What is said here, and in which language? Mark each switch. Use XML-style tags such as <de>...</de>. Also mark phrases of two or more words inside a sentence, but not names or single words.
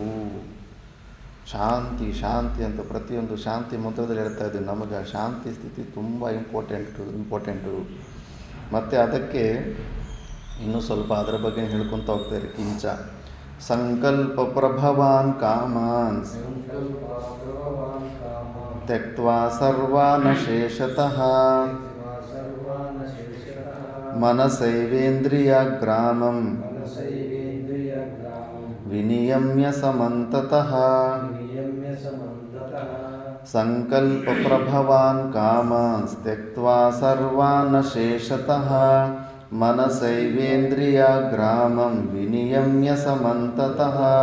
<kn>ಶಾಂತಿ ಶಾಂತಿ ಅಂತ ಪ್ರತಿಯೊಂದು ಶಾಂತಿ ಮಂತ್ರದಲ್ಲಿ ಹೇಳ್ತಾ ಇದ್ದೀವಿ. ನಮಗೆ ಆ ಶಾಂತಿ ಸ್ಥಿತಿ ತುಂಬ ಇಂಪಾರ್ಟೆಂಟು. ಮತ್ತು ಅದಕ್ಕೆ ಇನ್ನೂ ಸ್ವಲ್ಪ ಅದರ ಬಗ್ಗೆ ಹೇಳ್ಕೊತ ಹೋಗ್ತಾರೆ.</kn> <sa>ಕಿಂಚ ಸಂಕಲ್ಪ ಪ್ರಭವಾನ್ ಕಾಮಾನ್ ತ್ಯಕ್ತ್ವಾ ಸರ್ವಾನ್ ಶೇಷತಃ ಮನಸೈವೇಂದ್ರಿಯಗ್ರಾಮಂ ವಿನಿಯಮ್ಯ ಸಮಂತತಃ ಸಂಕಲ್ಪ ಪ್ರಭವಾನ್ ಕಾಮಾನ್ ತ್ಯಕ್ತ್ವಾ ಸರ್ವಾನ್ ಶೇಷತಃ ಮನಸೈವೇಂದ್ರಿಯಗ್ರಾಮಂ ವಿನಿಯಮ್ಯ ಸಮಂತತಃ.</sa>